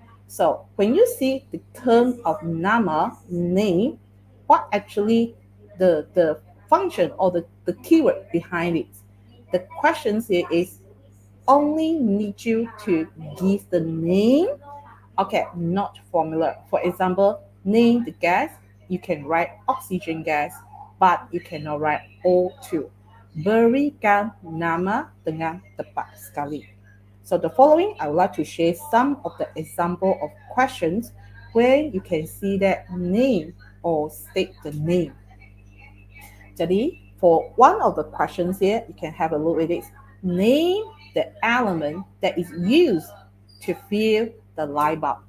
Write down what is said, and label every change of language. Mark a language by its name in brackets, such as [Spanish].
[English] So when you see the term of nama, name, what actually the function or the keyword behind it? The questions here is only need you to give the name, okay, not formula. For example, name the gas, you can write oxygen gas, but you cannot write O2. [Malay] Berikan nama dengan tepat sekali. [English] So the following, I would like to share some of the example of questions where you can see that name or state the name. Jadi, for one of the questions here, you can have a look at it. Name the element that is used to fill the light bulb.